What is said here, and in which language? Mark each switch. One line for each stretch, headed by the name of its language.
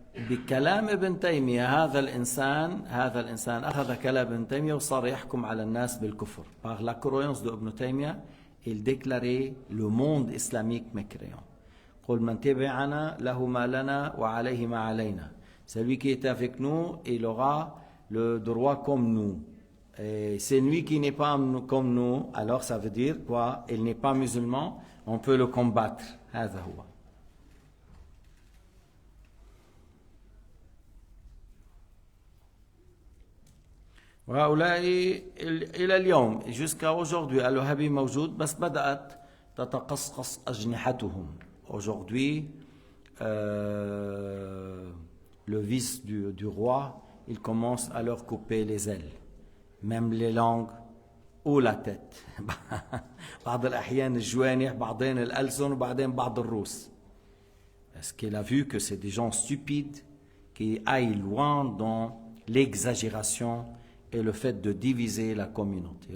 Arabic: بكلام ابن تيمية هذا الإنسان أخذ كلام ابن تيمية وصار يحكم على الناس بالكفر.
French: Par la croyance de Ibn Taymiyyah, il déclarait le monde islamique mécréant.
Arabic: قل من تبعنا له ما لنا وعليه ما علينا.
French: Celui qui est avec nous, il aura le droit comme nous. Et celui qui n'est pas comme nous, alors ça veut dire quoi? Il n'est pas musulman, on peut le combattre.
Arabic: هذا هو. وهؤلاء إلى اليوم
French: jusqu'à aujourd'hui
Arabic: الوهابي موجود بس بدأت تتقصقص أجنحتهم.
French: Aujourd'hui, le vice du roi, il commence à leur couper les ailes, même les langues ou la tête.
Arabic: بعض الأحيان الجوانح, بعضين الألسن وبعدين بعض الرؤوس.
French: Parce qu'il a vu que c'est des gens stupides qui aillent loin dans l'exagération et le fait de diviser la communauté.